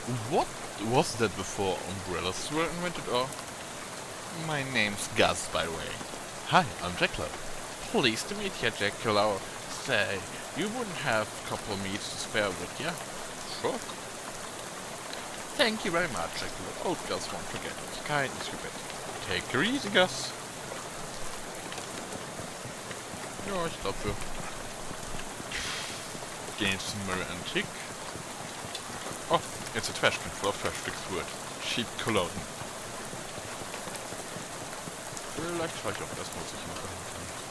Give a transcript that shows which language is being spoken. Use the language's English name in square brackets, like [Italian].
[English] What was that before umbrellas were invented, or? My name's Gus, by the way. Hi, I'm Jacklo. Pleased to meet you, Jacklo. Say, you wouldn't have a couple of minutes to spare, would ya? Sure. Thank you very much, Jacklo. Old Gus won't forget it. Kind as you bet. Take her easy, Gus. [German] Ja, ich glaube, wir gehen jetzt zum Mirror Antique. [English] Oh, it's a trash can full of trash fixed wood. Cheap cologne. [German] Vielleicht schaue ich auch erstmal, was ich noch machen kann.